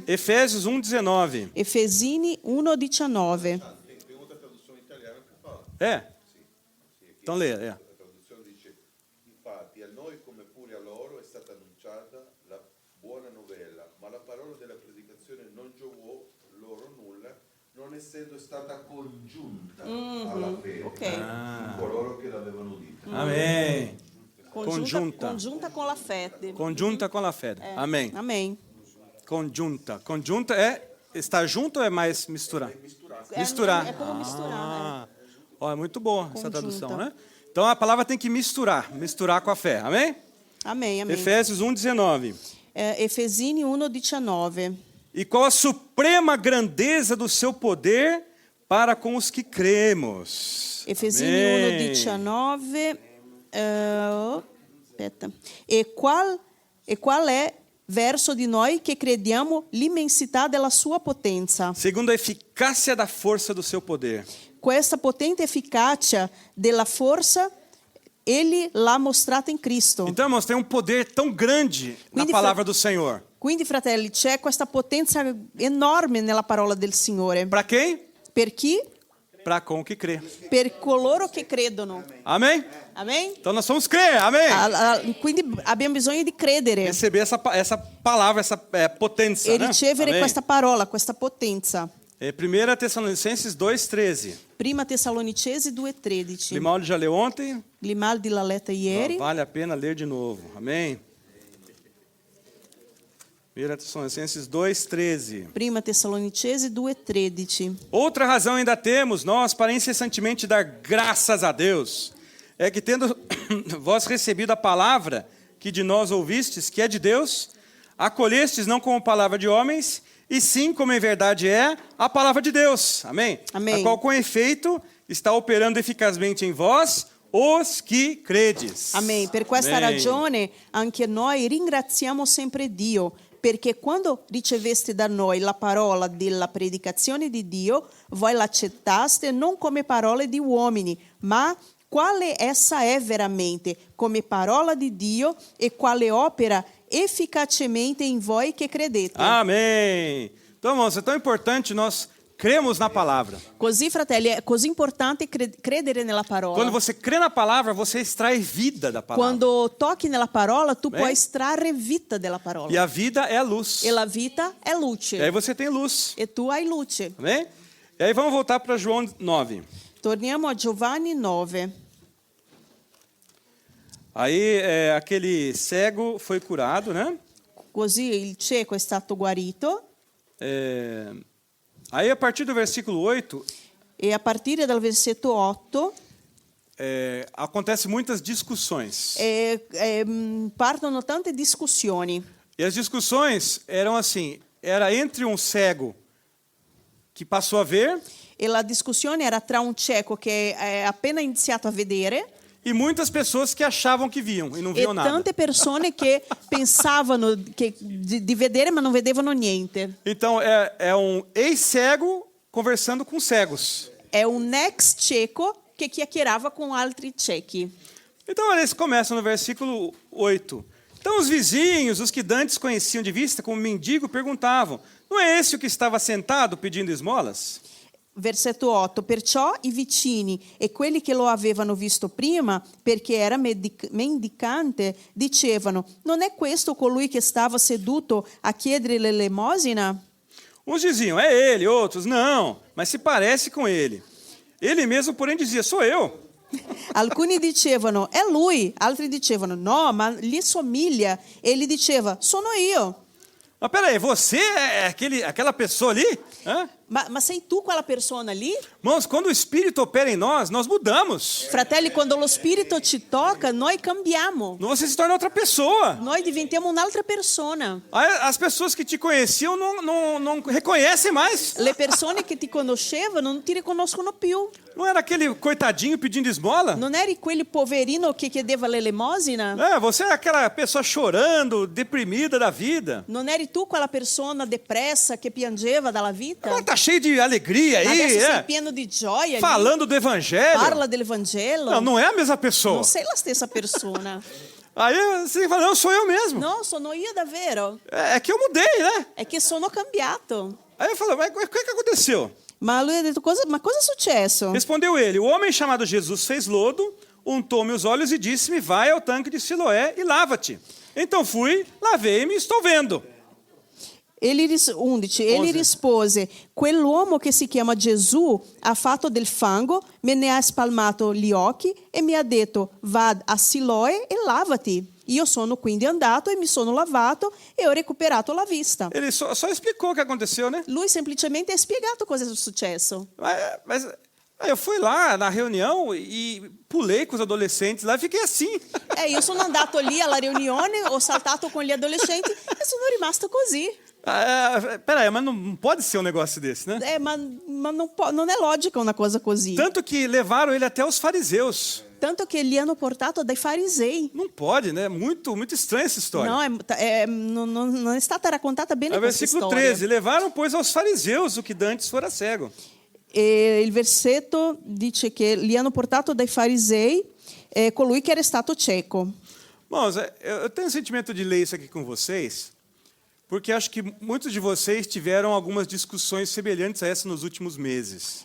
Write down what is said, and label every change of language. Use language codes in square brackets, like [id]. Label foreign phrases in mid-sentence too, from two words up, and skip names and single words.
[pt] Efésios 1:19. [it] Efesini 1,19. [pt] É? Então lê. É. [it] La traduzione dice: infatti a noi come pure a loro è stata annunciata la buona novella, ma la parola della predicazione non giovò loro nulla, non essendo stata congiunta alla fede di coloro che l'avevano udita. [pt] Amém. [it] Congiunta con la fede. [pt] Conjunta com a fé. Amém. [it] Amen. [pt] Conjunta. Conjunta é estar junto ou é mais misturar? Misturar. É como misturar, né? Ó, é muito boa essa Conjunta. tradução, né? Então a palavra tem que misturar com a fé. Amém? Amém, amém. Efésios 1:19. Efesini 1,19. E qual a suprema grandeza do seu poder para com os que cremos. [it] Efesini [pt] Amém. [it] 1,19. Aspetta. E qual è verso di noi che crediamo l'immensità della sua potenza? [pt] Segundo a eficácia da força do seu poder. [it] Questa potente efficacia della forza Ele l'ha mostrata in Cristo. [pt] Então, irmãos, tem um poder tão grande na [it] Quindi, [pt] palavra do Senhor. [it] Quindi, fratelli, c'è questa potenza enorme nella parola del Signore. [pt] Para quem? [it] Per chi? [pt] Para com o que crê. [it] Per coloro che credono. [pt] Amém? [it] Amen? [pt] Então nós vamos crer, amém? [it] Quindi abbiamo bisogno di credere [pt] Receber essa palavra, essa potência, [it] e [pt] né? [it] ricevere [pt] Amém? [it] questa parola, questa potenza. [pt] 1 Tessalonicenses 2:13. [it] Prima Tessalonicesi 2,13. [pt] Grimaldi já leu ontem, [it] Grimaldi l'ha letta ieri. [pt] vale a pena ler de novo, amém? 1 Tessalonicenses 2:13. [it] Prima Tessalonicesi 2,13. [pt] Outra razão ainda temos nós para incessantemente dar graças a Deus, é que tendo vós recebido a palavra que de nós ouvistes, que é de Deus, acolhestes não como palavra de homens, e sim como em verdade é a palavra de Deus. Amém? Amém. A qual com efeito está operando eficazmente em vós os que credes. [it] Amen. Per questa [pt] Amém. [it] ragione anche noi ringraziamo sempre Dio, perché quando riceveste da noi la parola della predicazione di Dio, voi l'accettaste non come parole di uomini, ma quale essa è veramente, come parola di Dio e quale opera efficacemente em voi que credete. [pt] Amém. Então, irmãos, é tão importante nós cremos na palavra. [it] Così, fratelli, è così importante credere nella parola. [pt] Quando você crê na palavra, você extrai vida da palavra. [it] Quando tocchi nella parola, tu [pt] Bem? [it] puoi estrarre vita della parola. [pt] E a vida é a luz. [it] E la vita è luce. [pt] E aí você tem luz. [it] E tu hai luce. [pt] Amém? E aí vamos voltar para João 9. [it] Torniamo a Giovanni 9. [pt] Aí aquele cego foi curado, né? [it] Così il cieco è stato guarito. [pt] Aí a partir do versículo 8, [it] E a partire dal versetto 8 [pt] acontece muitas discussões. [it] partono tante discussioni. [pt] E as discussões eram assim, era entre um cego que passou a ver [it] E la discussione era tra un cieco che è appena iniziato a vedere [pt] e muitas pessoas que achavam que viam e não [it] e [pt] viam nada. [it] tante persone che pensavano di vedere ma non vedevano niente. [pt] Então é um ex-cego conversando com cegos. [it] è un ex cieco che chiacchierava con altri ciechi. [pt] Então, eles começam no versículo 8. Então, os vizinhos, os que dantes conheciam de vista como mendigo, perguntavam: não é esse o que estava sentado pedindo esmolas? [it] Versetto 8. Perciò i vicini e quelli che lo avevano visto prima, perché era mendicante, dicevano: non è questo colui che stava seduto a chiedere l'elemosina? [pt] Uns diziam: é ele, outros: não, mas se parece com ele. Ele mesmo, porém, dizia: sou eu. [it] Alcuni dicevano: è lui. Altri dicevano: no, ma gli somiglia. Ele diceva: sono io. [pt] Mas peraí, você é aquela pessoa ali? Hã? [it] Ma sei tu quella persona lì? [pt] Irmãos, quando o Espírito opera em nós mudamos. [it] Fratelli, quando lo Spirito ci tocca, noi cambiamo. [pt] Você se torna outra pessoa. [it] Noi diventiamo un'altra persona. [pt] As pessoas que te conheciam não reconhecem mais. [it] Le persone che ti conoscevano non ti riconoscono più. [pt] Não era aquele coitadinho pedindo esmola? [it] Non eri quel poverino che chiedeva l'elemosina? [pt] Você é aquela pessoa chorando, deprimida da vida. [it] Non eri tu quella persona depressa che piangeva dalla vita? [pt] Ela tá cheia de alegria aí, [it] Adesso sei pieno di gioia. [pt] falando do evangelho. [it] Parla dell'Evangelo. [pt] Não é a mesma pessoa. [it] Non sei la stessa persona. [pt] Aí você fala: não, sou eu mesmo. [it] No, sono io davvero. [pt] É que eu mudei, né? [it] È che sono cambiato. [pt] Aí eu falo: mas o que aconteceu? [it] Ma lui ha detto: ma cosa è successo? [pt] Respondeu ele: o homem chamado Jesus fez lodo, untou-me os olhos e disse-me: vai ao tanque de Siloé e lava-te. Então fui, lavei-me e estou vendo. 11. [it] Ele rispose: quell'uomo che si chiama Gesù ha fatto del fango, me ne ha spalmato gli occhi e mi ha detto: va a Siloé e lavati. Io sono quindi andato e mi sono lavato e ho recuperato la vista. [pt] Ele só explicou o que aconteceu, né? [it] Lui semplicemente ha spiegato cosa è successo. [pt] Mas eu fui lá na reunião e pulei com os adolescentes lá e fiquei assim. [it] Io sono andato lì alla riunione, ho saltato con gli adolescenti e sono rimasto così. [pt] Peraí, mas não pode ser um negócio desse, né? [it] Ma non è logica una cosa così. [pt] Tanto que levaram ele até os fariseus. [it] Tanto che li hanno portato dai farisei. [pt] Não pode, né? Muito estranha essa história. [it] Non è stata raccontata bene questa [pt] Versículo [it] storia. [pt] 13. Levaram, pois, aos fariseus o que dantes fora cego. [it] E il versetto dice che li hanno portato dai farisei colui che era stato cieco. [pt] Irmãos, eu tenho um sentimento de ler isso aqui com vocês, porque acho que muitos de vocês tiveram algumas discussões semelhantes a essa nos últimos meses.